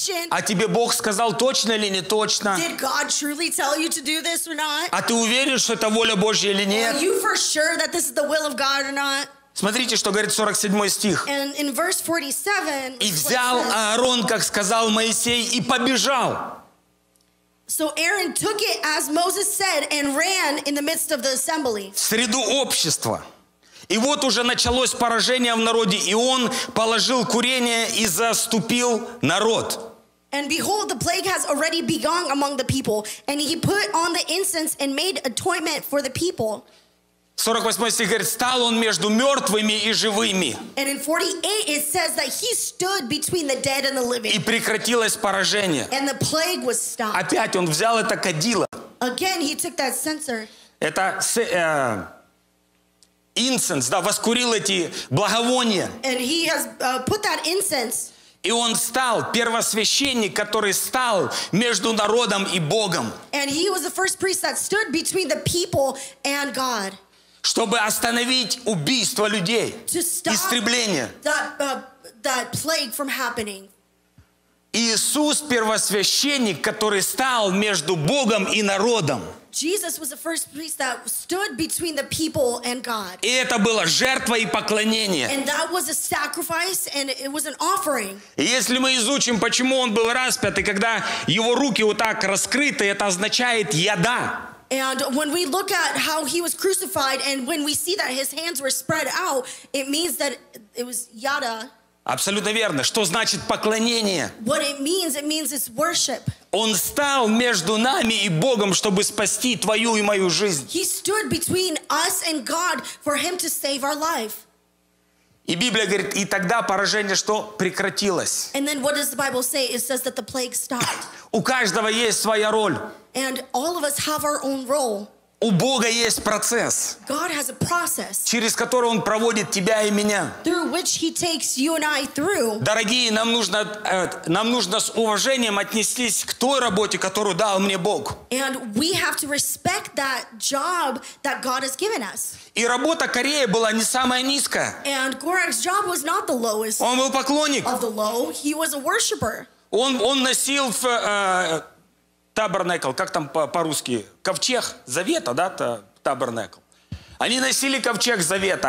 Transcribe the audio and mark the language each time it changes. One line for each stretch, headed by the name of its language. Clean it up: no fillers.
Russian: А тебе Бог сказал, точно или не точно? А ты уверен, что это воля Божья или нет? Смотрите, что говорит 47 стих. И взял Аарон, как сказал Моисей, и побежал.
English: So Aaron took it, as Moses said, and ran in the midst of the assembly.
Russian: В среду общества. И вот уже началось поражение в народе, и он положил курение и заступил народ.
English: And behold, the plague has already begun among the people, and he put on the incense and made atonement for the people.
Russian: 48 стих говорит, стал он между мертвыми и живыми.
English: And in 48 it says that he stood between the dead and the living.
Russian: И прекратилось поражение.
English: And the plague was stopped.
Russian: Опять он взял это кадило.
English: Again he took that censer.
Russian: Это инсенс, да, воскурил эти благовония.
English: And he has put that incense.
Russian: И он стал первосвященник, который стал между народом и Богом.
English: And he was the first priest that stood between the people and God.
Russian: Чтобы остановить убийство людей, истребление.
English: That plague from happening.
Russian: Иисус первосвященник, который стал между Богом и народом.
English: Jesus was the first priest that stood between the people and God.
Russian: И это была жертва и поклонение.
English: And that was a sacrifice and it was an offering.
Russian: И если мы изучим, почему он был распят, и когда его руки вот так раскрыты, это означает «яда».
English: And when we look at how he was crucified and when we see that his hands were spread out, it means that it was «яда».
Russian: Абсолютно верно. Что значит поклонение?
English: What it means it's worship.
Russian: Он стал между нами и Богом, чтобы спасти твою и мою жизнь.
English: He stood between us and God for him to save our life.
Russian: И Библия говорит, и тогда поражение что? Прекратилось.
English: And then what does the Bible say? It says that the plague stopped.
Russian: У каждого есть своя роль.
English: And all of us have our own role.
Russian: У Бога есть процесс,
English: God has a process,
Russian: через который Он проводит тебя и меня.
English: Through which he takes you and I through.
Russian: Дорогие, нам нужно с уважением отнестись к той работе, которую дал мне Бог.
English: And we have to respect that job that God has given us.
Russian: И работа Корея была не самая низкая.
English: And Gorak's job was not the lowest.
Russian: Он был поклонник.
English: Of the low, he was a worshiper.
Russian: Он носил в Табернакл, как там по-русски? Ковчег Завета, да, Табернакл. Они носили ковчег Завета.